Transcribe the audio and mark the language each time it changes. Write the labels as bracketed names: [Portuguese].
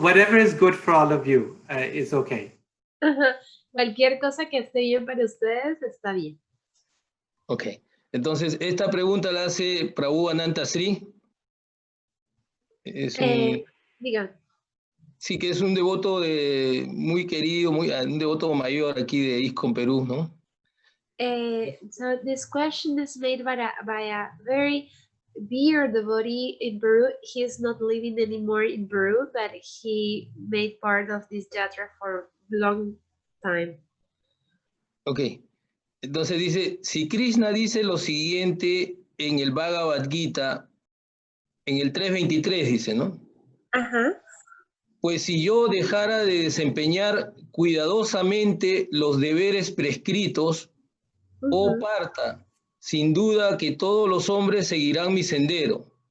[English] Whatever is good for all of you is okay. [Spanish] Cualquier cosa que esté bien para ustedes está bien. Ok, entonces esta pregunta la hace Prabhu Ananta Sri. Digan. Sí, que es un devoto muy querido, un devoto mayor aquí de ISKCON Perú, ¿no? [English] So this question is made by a very dear devotee in Peru. He is not living anymore in Peru, but he made part of this yatra for a long time. [Spanish] Ok, entonces dice, si Krishna dice lo siguiente en el Bhagavad Gita, en el 3.23 dice, ¿no? Ajá. pues si yo dejara de desempeñar cuidadosamente los deberes prescritos, oh Parta, sin duda que todos los hombres seguirán mi sendero.